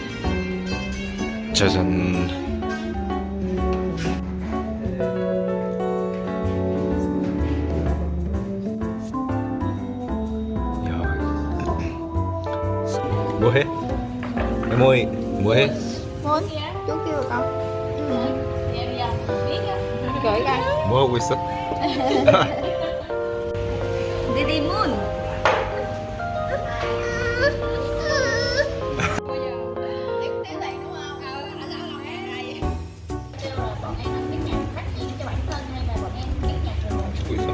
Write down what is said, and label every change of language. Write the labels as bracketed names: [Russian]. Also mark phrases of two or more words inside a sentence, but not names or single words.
[Korean] 짜잔. 야, 뭐해? 에모이 뭐해? [Vietnamese] Thôi, chú kêu con. Gửi coi. [Korean] 뭐 하고 있어? [Vietnamese] Đi Moon. [Korean] 찍고 있어?